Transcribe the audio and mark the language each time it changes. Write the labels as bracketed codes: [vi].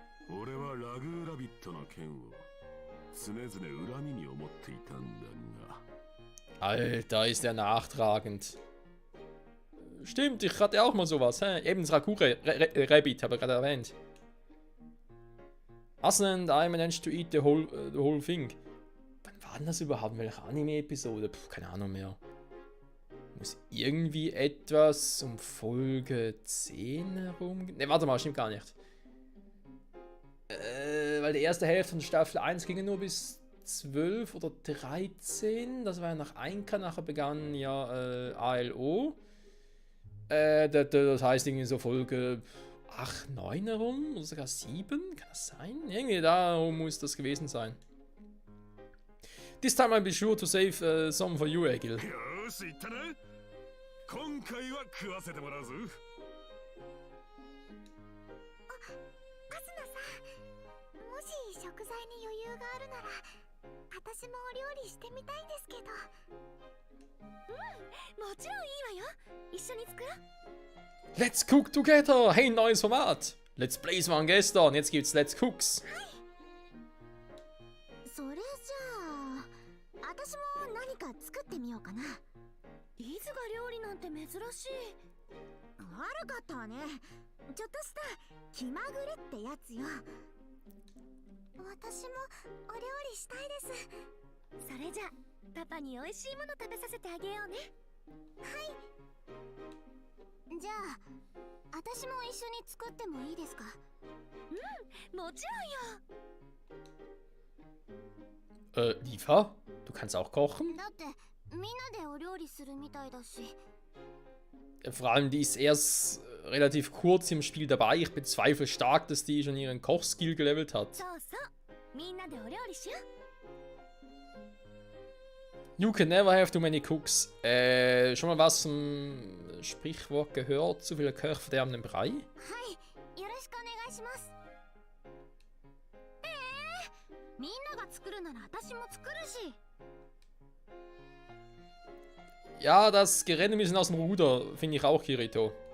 [ja] 俺はラグーラビットの件を常々恨みに思っていたんだが。 [de] Alter, ist der nachtragend. Stimmt, ich hatte auch mal sowas, hä? Eben das Rakure Rabbit, habe ich gerade erwähnt. [en] Asuna and I managed to eat the whole thing. [de] Wann war denn das überhaupt? Welche Anime-Episode? Keine Ahnung mehr. Muss irgendwie etwas um Folge 10 herum... Ne, warte mal, stimmt gar nicht. Weil die erste Hälfte von Staffel 1 ging nur bis 12 oder 13. Das war ja nach Einka, nachher begann ja ALO. Das heißt irgendwie so Folge 8, 9 herum oder sogar 7. Kann das sein? Irgendwie darum muss das gewesen sein. [en] This time I'll be sure to save some for you, Egil. [ja] よし、行ったな。今回は食わせてもらうぞ。アスナさん、もし食材に余裕があるなら私もお料理してみたいんですけど。もちろんいいわよ。一緒に作ろう。 [en] Let's cook together! [de] Hey, neues Format! Let's Plays waren gestern, jetzt gibt's Let's Cooks. [ja] それじゃあ私も何か作ってみようかな。リズが料理なんて珍しい。悪かったわね。ちょっとした気まぐれってやつよ。私もお料理したいです。それじゃパパに美味しいもの食べさせてあげようね。はい。じゃあ私も一緒に作ってもいいですか？うん、もちろんよ。 [de] Liva, du kannst auch kochen? [ja] だってみんなでお料理するみたいだし。 [de] Vor allem, die ist erst relativ kurz im Spiel dabei. Ich bezweifle stark, dass die schon ihren Kochskill gelevelt hat. [ja] そうそう、みんなでお料理しよう。 [en] You can never have too many cooks. [de] Schon mal was zum Sprichwort gehört? Zu viele Köche verderben den Brei? [ja] はい、よろしくお願いします。みんなが作るなら私も作るし。 [de] Ja, das gerät ein bisschen aus dem Ruder, finde ich auch, Kirito.